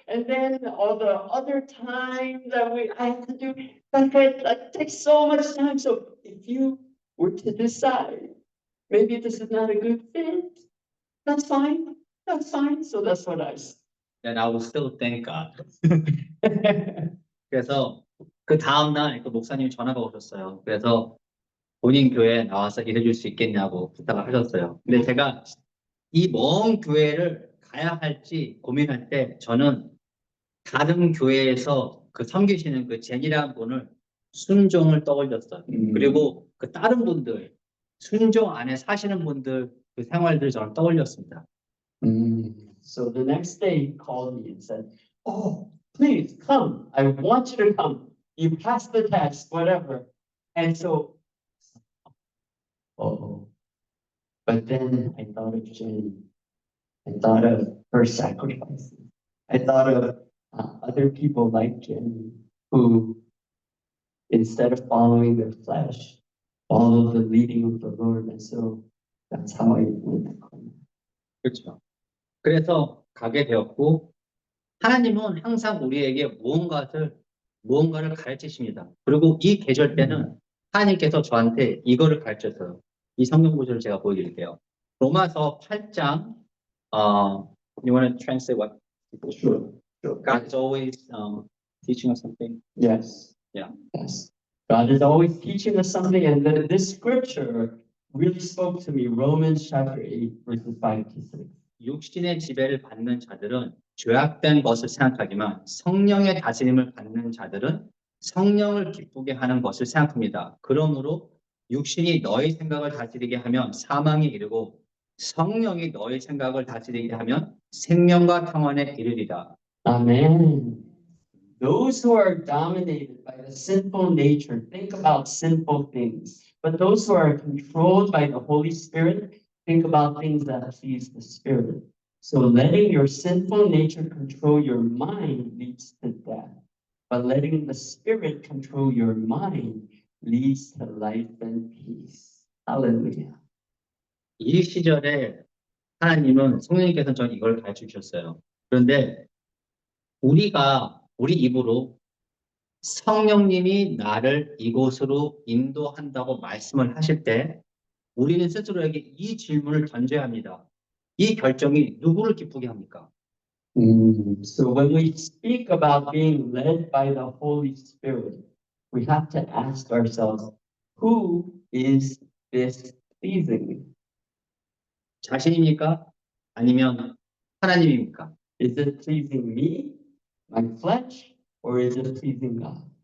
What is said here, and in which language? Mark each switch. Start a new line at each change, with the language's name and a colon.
English: And then all the other time that I have to do, that takes so much time. So if you were to decide, maybe this is not a good fit, that's fine. That's fine. So that's what I said. And I will still thank God.
Korean: 그래서 그 다음날 그 목사님이 전화가 오셨어요. 그래서 본인 교회에 나와서 일해줄 수 있겠냐고 부탁을 하셨어요. 근데 제가 이 먼 교회를 가야 할지 고민할 때 저는 다른 교회에서 그 섬기시는 그 제니라는 분을 순종을 떠올렸어요. 그리고 그 다른 분들 순종 안에 사시는 분들 그 생활들 저는 떠올렸습니다.
English: So the next day he called me and said, "Oh, please come. I want you to come. You passed the test, whatever." And so, but then I thought of Jenny. I thought of her sacrifices. I thought of other people like Jenny who, instead of following their flesh, followed the leading of the Lord. And so that's how I went.
Korean: 그렇죠. 그래서 가게 되었고 하나님은 항상 우리에게 무언가를 가르치십니다. 그리고 이 계절 때는 하나님께서 저한테 이거를 가르쳤어요. 이 성경 구절을 제가 보여드릴게요. 로마서 8장
English: you want to translate what? Sure. God is always teaching us something. Yes. Yeah. Yes. God is always teaching us something, and this scripture really spoke to me. Romans chapter 8, verses 5 to 6.
Korean: 육신의 지배를 받는 자들은 죄악된 것을 생각하지만 성령의 다스림을 받는 자들은 성령을 기쁘게 하는 것을 생각합니다. 그러므로 육신이 너의 생각을 다스리게 하면 사망에 이르고 성령이 너의 생각을 다스리게 하면 생명과 평안에 이르리라.
English: Amen. Those who are dominated by the sinful nature think about sinful things, but those who are controlled by the Holy Spirit think about things that please the Spirit. So letting your sinful nature control your mind leads to death, but letting the Spirit control your mind leads to life and peace. Hallelujah.
Korean: 이 시절에 하나님은 성령님께서 저는 이걸 가르쳐 주셨어요. 그런데 우리 입으로 성령님이 나를 이곳으로 인도한다고 말씀을 하실 때 우리는 스스로에게 이 질문을 던져야 합니다. 이 결정이 누구를 기쁘게 합니까?
English: So when we speak about being led by the Holy Spirit, we have to ask ourselves, who is this pleasing?
Korean: 자신입니까? 아니면 하나님입니까?
English: Is it pleasing me, my flesh, or is it pleasing God?